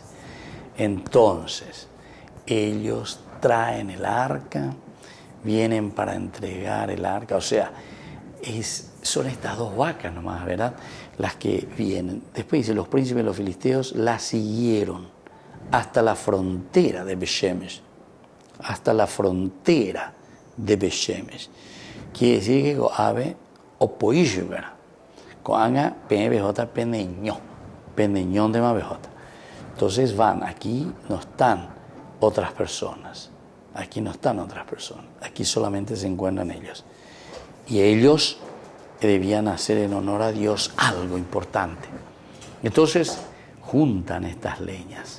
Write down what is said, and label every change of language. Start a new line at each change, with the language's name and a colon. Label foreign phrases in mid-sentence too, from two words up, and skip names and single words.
Spanish: Entonces, ellos traen el arca, vienen para entregar el arca, o sea, son estas dos vacas nomás, ¿verdad? Las que vienen. Después dice, los príncipes de los filisteos la siguieron hasta la frontera de Bet-Shemesh. Hasta la frontera de Bet-Shemesh. Quiere decir que ave opoillo, ¿verdad? Coanga PBJ Peneñón de Mabejota. Entonces van, aquí no están otras personas. Aquí no están otras personas. Aquí solamente se encuentran ellos. Y ellos debían hacer en honor a Dios algo importante. Entonces juntan estas leñas.